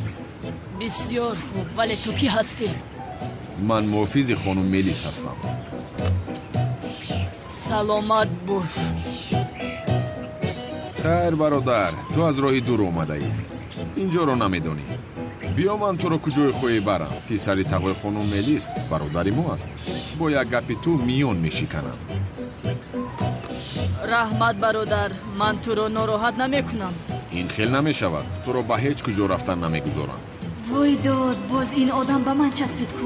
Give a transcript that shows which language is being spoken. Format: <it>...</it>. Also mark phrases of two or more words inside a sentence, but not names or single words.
<fa>بسیار خوب. ولی تو کی هستی؟ من محافظ خانم ملیس هستم. سلامت باش. خیر برادر تو از راه دور اومده ای. اینجا رو نمیدونی.</fa> <tg>биё ман туро куҷои хоҳӣ барам. писари тағои хонум Мелис бародари мо аст. бо як гапи ту миён мешиканам. раҳмат бародар, ман туро нороҳат намекунам. ин хел намешавад. туро ба ҳеҷ куҷо рафтан намегузорам. вой дод, боз ин одам ба ман часпид ку?</tg>